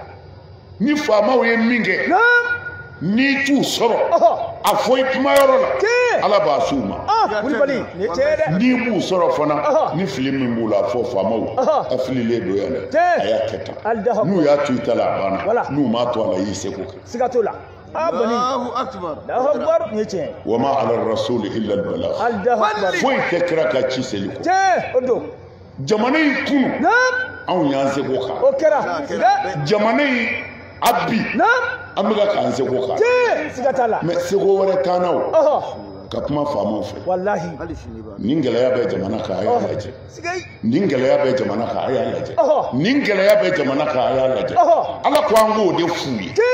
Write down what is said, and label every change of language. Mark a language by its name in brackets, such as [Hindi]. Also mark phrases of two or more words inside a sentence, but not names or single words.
[Bambara] ni faamaw ye min kɛ n'i t'u sɔrɔ a fɔ i kumayɔrɔ la ala b'a s'u ma Kulibali ni tiɲɛ dɛ n'i b'u sɔrɔ fana ni fili min b'u la a fɔ faamaw a fililen don yan dɛ a y'a kɛ tan n'u y'a to i ta la a banna n'u m'a to a la i y'i seko kɛ siga t'o la [Arabic] الله أكبر الله أكبر [Bambara] ni tiɲɛ [Arabic] وما على الرسول إلا البلاغ الله أكبر [Bambara] foyi tɛ kira ka ci seli kɔ o don jamana in kunu anw y'an seko kan o kɛra siga jamana in a bi an bɛka k'an seko kan siga t'a la mais seko wɛrɛ t'an na o ka kuma faamaw fɛ wallahi nin gɛlɛya bɛ jamana kan a y'a lajɛ nin gɛlɛya bɛ jamana kan a y'a lajɛ nin gɛlɛya bɛ jamana kan a y'a lajɛ ala ko an k'o de f'u ye